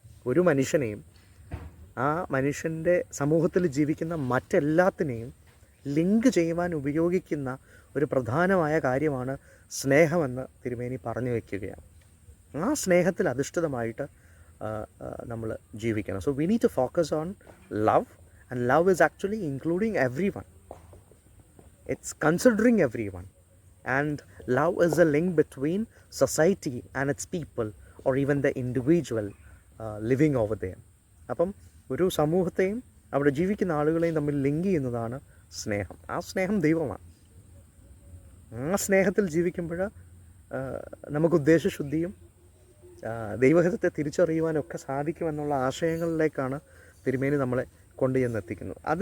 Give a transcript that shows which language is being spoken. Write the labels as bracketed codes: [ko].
[ml] ഒരു മനുഷ്യനെയും ആ മനുഷ്യൻ്റെ സമൂഹത്തിൽ ജീവിക്കുന്ന മറ്റെല്ലാത്തിനെയും ലിങ്ക് ചെയ്യുവാൻ ഉപയോഗിക്കുന്ന ഒരു പ്രധാനമായ കാര്യമാണ് സ്നേഹമെന്ന് തിരുമേനി പറഞ്ഞു വയ്ക്കുകയാണ്. ആ സ്നേഹത്തിൽ അധിഷ്ഠിതമായിട്ട് നമ്മൾ ജീവിക്കണം. [en] So we need to focus on love, and love is actually including everyone. It's considering everyone, and love is a link between society and its people, or even the individual living over there. [ml] അപ്പം ഒരു സമൂഹത്തെയും അവിടെ ജീവിക്കുന്ന ആളുകളെയും തമ്മിൽ link ചെയ്യുന്നതാണ് സ്നേഹം. ആ സ്നേഹം ദൈവമാണ്. ആ സ്നേഹത്തിൽ ജീവിക്കുമ്പോൾ നമുക്ക് ഉദ്ദേശശുദ്ധിയും ദൈവഹിതത്തെ തിരിച്ചറിയുവാനൊക്കെ സാധിക്കുമെന്നുള്ള ആശയങ്ങളിലേക്കാണ് തിരുമേനി നമ്മളെ കൊണ്ടുചെന്നെത്തിക്കുന്നത്.